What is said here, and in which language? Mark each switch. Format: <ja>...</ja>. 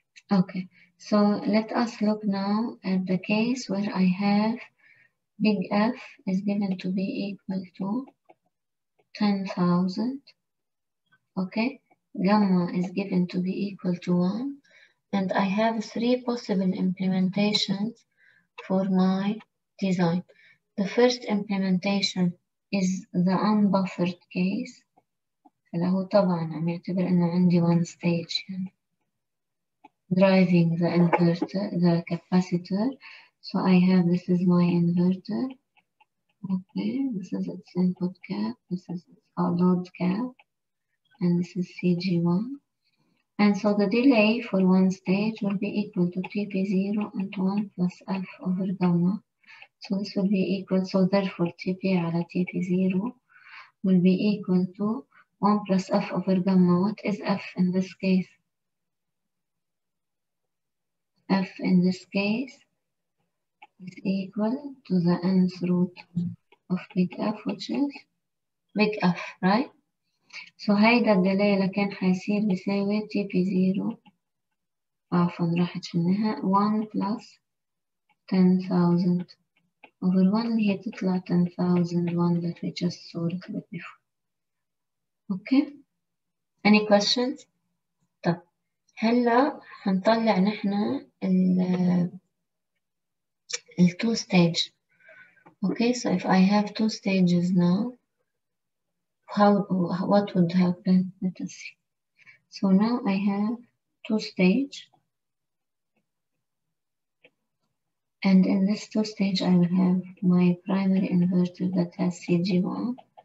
<en>Okay, so let us look now at the case where I have big F is given to be equal to 10,000. Okay, gamma is given to be equal to 1. And I have 3 possible implementations for my design. The first implementation is the unbuffered case.</en> <ar>هلا هو طبعا عم يعتبر إنه عندي</ar> <en>one stage</en> <ar>يعني</ar> <en>driving the inverter, the capacitor. So I have, this is my inverter. Okay, this is its input cap, this is its load cap, and this is CG1. And so the delay for one stage will be equal to TP0 into 1 plus F over gamma. So this will be equal, so therefore TP على TP0 will be equal to 1 plus F over gamma. What is F in this case? F in this case is equal to the nth root of big F, which is big F, right?</en> <ar>So هيدا الديلي اللي كان حيصير بيساوي TP0 عفوا راحت في النهاية</ar> <en>1 plus 10,000 over 1</en> <ar>اللي هي تطلع 10,001</ar> <en>that we just saw a little bit before. Okay? Any questions?</en> <ar>طب هلا هنطلع نحنا ال two stage.</ar> <en>Okay, so if I have two stages now, what would happen? Let us see. So now I have two stage, and in this two stage I will have my primary inverter that has CG1.</en>